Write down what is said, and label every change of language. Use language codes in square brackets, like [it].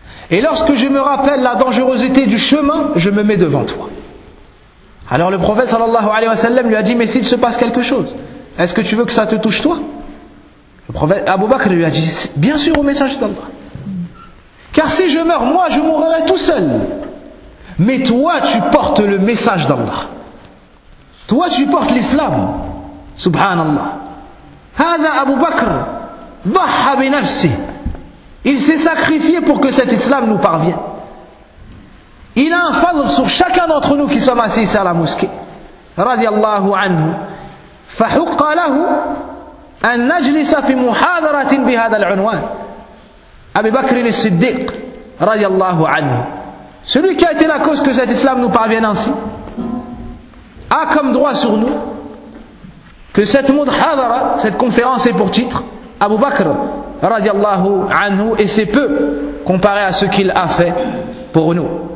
[fr] et lorsque je me rappelle la dangerosité du chemin je me mets devant toi alors le prophète sallallahu alayhi wa sallam lui a dit mais s'il se passe quelque chose est-ce que tu veux que ça te touche toi le prophète Abu Bakr lui a dit bien sûr au messager d'Allah car si je meurs moi je mourrai tout seul mais toi tu portes le message d'Allah toi tu portes l'islam subhanallah [ar] هذا أبو بكر ضحى بنفسه. [fr] Il s'est sacrifié pour que cet islam nous parvienne. Il a un fadl sur chacun d'entre nous qui sommes assis à la mosquée. [ar] رضي الله عنه. فحق له أن نجلس في محاضرة بهذا العنوان. أبو بكر الصديق رضي الله عنه. [fr] Celui qui a été la cause que cet islam nous parvienne ainsi a comme droit sur nous. Que cette mudhadara, cette conférence est pour titre, Abu Bakr, radiallahu anhu, et c'est peu comparé à ce qu'il a fait pour nous.